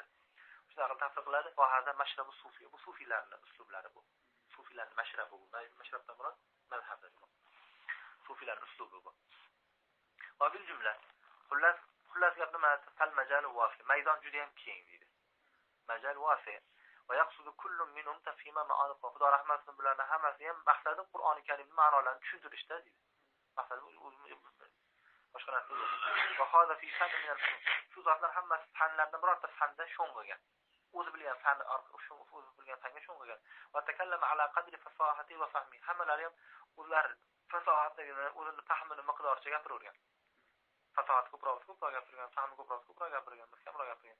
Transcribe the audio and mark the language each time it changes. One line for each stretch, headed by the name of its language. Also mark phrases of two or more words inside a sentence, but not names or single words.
Uzbek: Shunaqa tafsir qiladi.
Arabic: وهذا مشرب صوفي.
Uzbek: Bu sufiylarning uslublari bu. Sufiylarning mashrabi bu. Mashrabdan murod mazhabdan bu. Sufiylarning uslubi bu.
Arabic: وبالجملة.
Uzbek: Xullas gap nima?
Arabic: فالمجال واسع.
Uzbek: Maydon juda ham keng deydi.
Arabic: مجال واسع ويقصد كل منهم تفهيم معاني
Uzbek: Xudo rahmatini bularning hammasi ham maqsadi Qur'oni Karimning ma'nolarini tushuntirishda deydi. Maqsadi boshqa narsa yo'q.
Arabic: وخاض في فن من الفنون.
Uzbek: Shu zotlar hammasi fanlardan birorta fanda sho'ng'igan. O'zi bilgan fan o'zi bilgan fanga sho'ng'igan.
Arabic: وتكلم على قدر فصاحته وفهمه.
Uzbek: Hammalari ham ular fasohatligini, o'zini fahmini miqdoricha gapiravergan. Fasohat ko'proq gapirgan, fahmi ko'proq gapirgan, kamroq gapirgan.